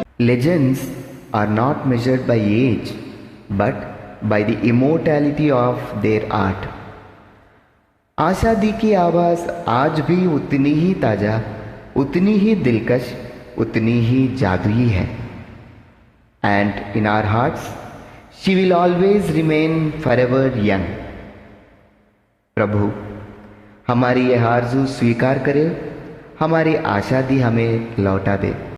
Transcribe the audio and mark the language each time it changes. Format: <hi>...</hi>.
<en>Legends are not measured by age, but by the immortality of their art.</en> <hi>आशा दी की आवाज़ आज भी उतनी ही ताज़ा, उतनी ही दिलकश, उतनी ही जादुई है।</hi> <en>And in our hearts, she will always remain forever young.</en> <hi>प्रभु हमारी यह आरज़ू स्वीकार करे, हमारी आशा दी हमें लौटा दे।</hi>